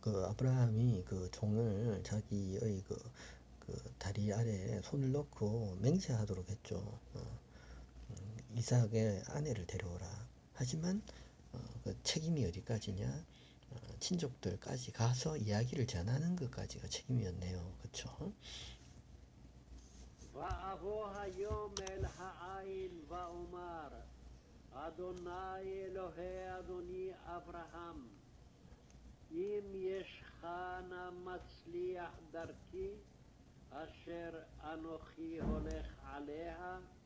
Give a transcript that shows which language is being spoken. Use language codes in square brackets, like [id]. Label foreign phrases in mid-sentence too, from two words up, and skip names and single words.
[ko] 그 아브라함이 그 종을 자기의 그 다리 아래에 손을 넣고 맹세하도록 했죠. 이삭의 아내를 데려오라. 하지만 그 책임이 어디까지냐? 친족들까지 가서 이야기를 전하는 것까지가 책임이었네요. 그렇죠? [he] ואבוא היום אל העין ואומר, אדוני אלוהי אדוני אברהם, אם ישך נא מצליח דרכי, אשר אנוכי הולך עליה,